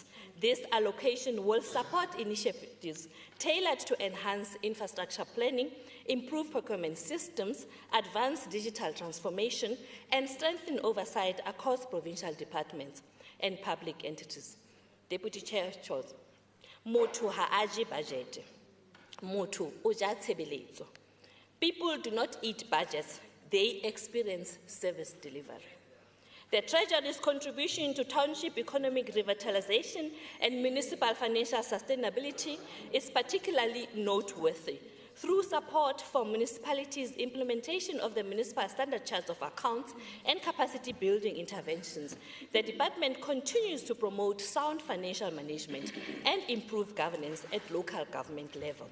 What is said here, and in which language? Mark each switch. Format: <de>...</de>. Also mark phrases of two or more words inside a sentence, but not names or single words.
<en>This allocation will support initiatives tailored to enhance infrastructure planning, improve procurement systems, advance digital transformation, and strengthen oversight across provincial departments and public entities. Deputy Chair Charles,</en> <st>motho ha aje budget, motho o ja tshebeletso.</st> <en>People do not eat budgets, they experience service delivery. The Treasury's contribution to township economic revitalization and municipal financial sustainability is particularly noteworthy. Through support for municipalities' implementation of the Municipal Standard Charts of Accounts and capacity building interventions, the department continues to promote sound financial management and improve governance at local government level.</en>